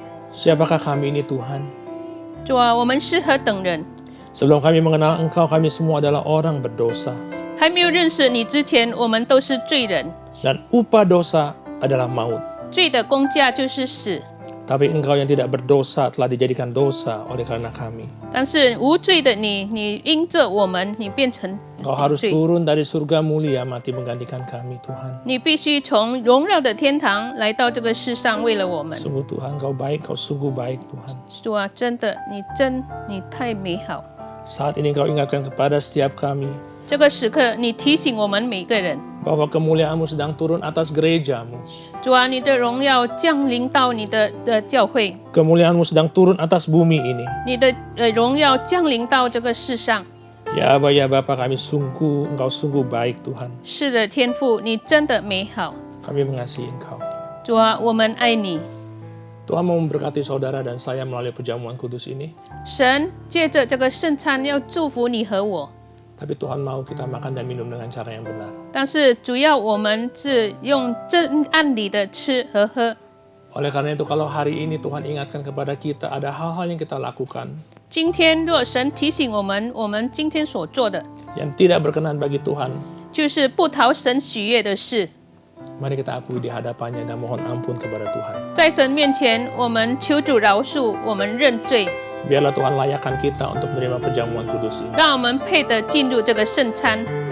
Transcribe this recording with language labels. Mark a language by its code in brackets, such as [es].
[id] Siapakah kami ini Tuhan? [zh] 主啊，我们是何等人？ [id] Sebelum kami mengenal Engkau, kami semua adalah orang berdosa. [zh] 还没有认识你之前，我们都是罪人。 [id] Dan upah dosa adalah maut. [zh] 罪的工价就是死， [id] Tapi Engkau yang tidak berdosa telah dijadikan dosa oleh karena kami. [zh] 但是无罪的你，你因着我们，你变成 [id] Engkau harus [zh] 罪。 [id] turun dari surga mulia mati menggantikan kami Tuhan. [zh] 你必须从荣耀的天堂来到这个世上，为了我们。 [id] Sungguh Tuhan, Engkau baik, Engkau sungguh baik Tuhan. [zh] 主啊，真的，你太美好。 [id] Saat ini Engkau ingatkan kepada setiap kami [zh] 这个时刻，你提醒我们每个人， [id] bahwa kemuliaan-Mu sedang turun atas gereja-Mu. [zh] 主啊，你的荣耀降临到你的教会， [id] Kemuliaan-Mu sedang turun atas bumi ini. [zh] 你的荣耀降临到这个世上。 [id] Ya Aba, ya Bapa, kami Engkau sungguh baik Tuhan. [zh] 是的，天父，你真的美好。 [id] Kami mengasihi Engkau. [zh] 主啊，我们爱你。 [id] Tuhan mau memberkati saudara dan saya melalui perjamuan kudus ini. [zh] 神借着这个圣餐要祝福你和我， [id] Tapi Tuhan mau kita makan dan minum dengan cara yang benar. [zh] 但是主要我们是用正按理的吃和喝。 [id] Oleh karena itu kalau hari ini Tuhan ingatkan kepada kita ada hal-hal yang kita lakukan. [zh] 今天若神提醒我们，我们今天所做的 [id] yang tidak berkenan bagi Tuhan, [zh] 就是不讨神喜悦的事。 [id] mari kita akui di hadapannya dan mohon ampun kepada Tuhan. [zh] 在神面前，我们求主饶恕，我们认罪， [id] Biarlah Tuhan layakkan kita untuk menerima perjamuan kudus ini. [zh] 让我们配得进入这个圣餐。